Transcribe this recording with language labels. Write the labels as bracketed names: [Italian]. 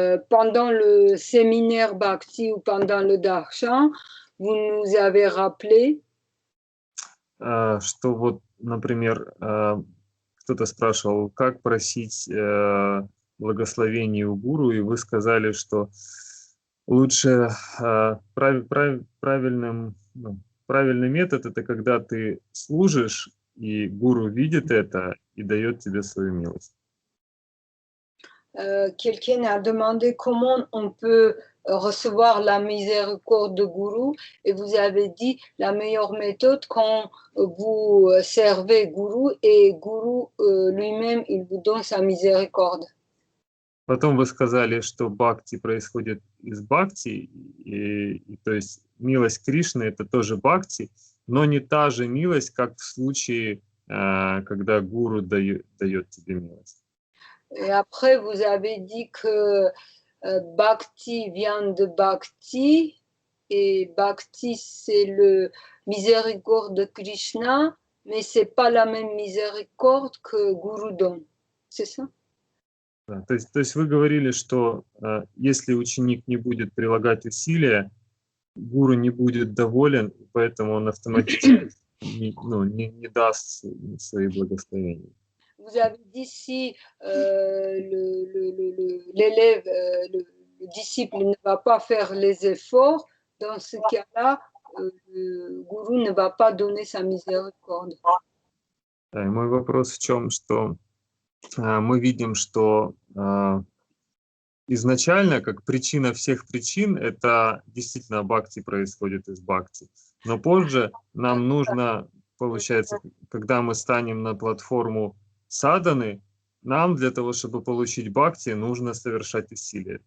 [French] Pendant le séminaire Bhakti ou pendant le Darshan, vous nous avez rappelé [Russian] что вот, например, кто-то спрашивал, как просить благословение у гуру, и вы сказали, что лучше правильный метод — это когда ты служишь, и гуру видит это и дает тебе свою милость. [French] Quelqu'un a demandé comment on peut recevoir la miséricorde de Guru, et vous avez dit la meilleure méthode quand vous servez Guru et Guru lui-même il vous donne sa miséricorde. [Russian] Потом вы сказали, что бхакти происходит из бхакти, и то есть милость Кришны — это тоже бхакти, но не та же милость, как в случае, когда гуру дает тебе милость. [French] Et après, vous avez dit que Bhakti vient de Bhakti, et bhakti, c'est le miséricorde de Krishna, mais c'est pas la même miséricorde que Guru donne. C'est ça? [Russian] Да, то есть вы говорили, что если ученик не будет прилагать усилия, гуру не будет доволен, поэтому он автоматически не даст свои благословения. [French] Vous avez dit si l'élève, le disciple ne va pas faire les efforts, dans ce cas-là, le gourou ne va pas donner sa miséricorde. [Russian] Да, и мой вопрос в чем, что мы видим, что изначально, как причина всех причин, это действительно бхакти происходит из бхакти. Но позже нам нужно, получается, когда мы станем на платформу садханы, нам для того, чтобы получить бхакти, нужно совершать усилия.